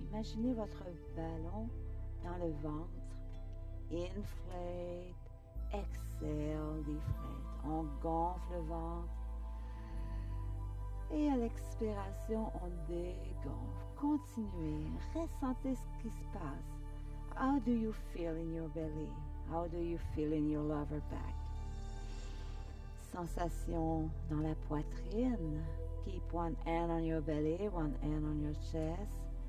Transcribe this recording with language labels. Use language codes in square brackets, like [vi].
[fr] Imaginez votre ballon dans le ventre. [en] Inflate. Exhale, deflate. [fr] On gonfle le ventre. Et à l'expiration, on dégonfle. Continuez. Ressentez ce qui se passe. [en] How do you feel in your belly? How do you feel in your lower back? [fr] Sensation dans la poitrine. [en] Keep one hand on your belly, one hand on your chest.